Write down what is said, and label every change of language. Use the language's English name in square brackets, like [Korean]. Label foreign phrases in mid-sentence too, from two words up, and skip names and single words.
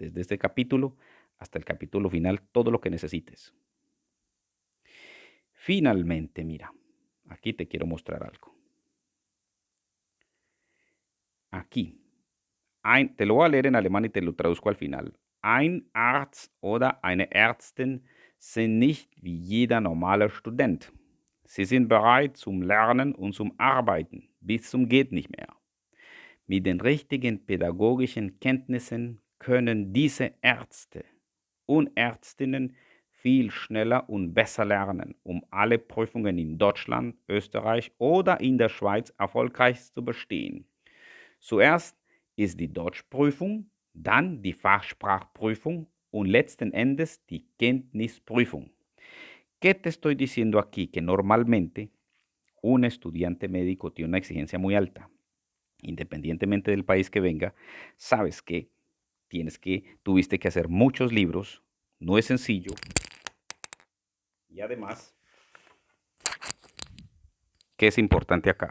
[Spanish] desde este capítulo hasta el capítulo final, todo lo que necesites. Finalmente, mira, aquí te quiero mostrar algo. Aquí, te lo voy a leer en alemán y te lo traduzco al final. [German] Ein Arzt oder eine Ärztin sind nicht wie jeder normale Student. Sie sind bereit zum Lernen und zum Arbeiten bis zum geht nicht mehr. Mit den richtigen pädagogischen Kenntnissen können diese Ärzte und Ärztinnen viel schneller und besser lernen, um alle Prüfungen in Deutschland, Österreich oder in der Schweiz erfolgreich zu bestehen. Zuerst ist die Deutschprüfung, dann die Fachsprachprüfung und letzten Endes die Kenntnisprüfung. [Spanish] ¿Qué te estoy diciendo aquí? Que normalmente un estudiante médico tiene una exigencia muy alta. Independientemente del país que venga, sabes que tuviste que hacer muchos libros, no es sencillo. Y además, ¿qué es importante acá?